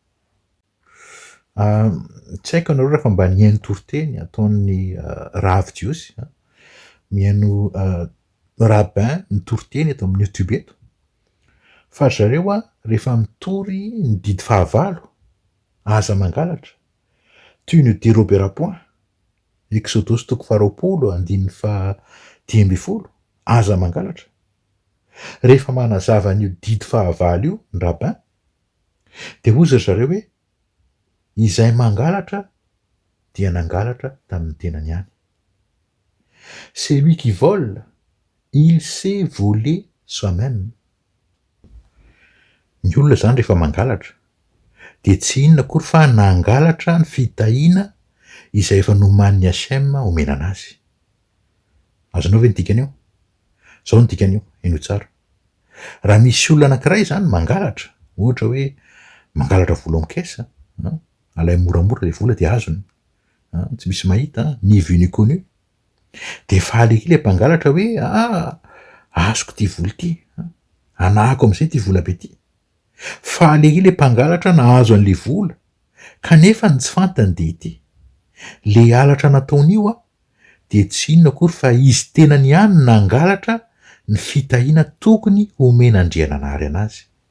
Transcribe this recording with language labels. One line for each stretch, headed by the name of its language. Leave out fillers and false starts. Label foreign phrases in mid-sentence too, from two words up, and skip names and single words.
Malagasy: Tsy haiko ianareo rehefa mba nihaino toriteny ataon'ny Rav Jiosy, mihaino rabbin nitoriteny eto amin'ny YouTube eto, fa zareo rehefa mitory ny didy 19 aza mangalatra,
French: tu ne déroberas point,
Malagasy: Exodus 20:10, aza mangalatra. Rehefa manazava an'io didy 19 io ny rabbin, de hoza zareo hoe izay mangalatra dia nangalatra tamin'ny tenany ihany.
French: Celui qui vole, il sait voler soi-même.
Malagasy: Ny olona zany rehefa mangalatra de tsy inona akory fa nangalatra ny fitahiana izay efa nomanin'ny Hashem omena anazy. Azonao ve ny dikan'io? Zao ny dikan'io, eno tsara. Raha misy olona anankiray zany mangalatra, ohatra hoe mangalatra vola am-kesa, alay moramora le vola de azony, tsy misy mahita,
French: ni vu ni connu,
Malagasy: de faly eky le mpangalatra hoe azoko ty vola ty, anahako am'izay ty vola be ty. Faly eky le mpangalatra nahazo an'le vola, kanefa ny tsy fantany de ity. Le halatra nataon'io de tsy inona akory fa izy tenany ihany nangalatra ny fitahiana tokony omen'Andriananary anazy.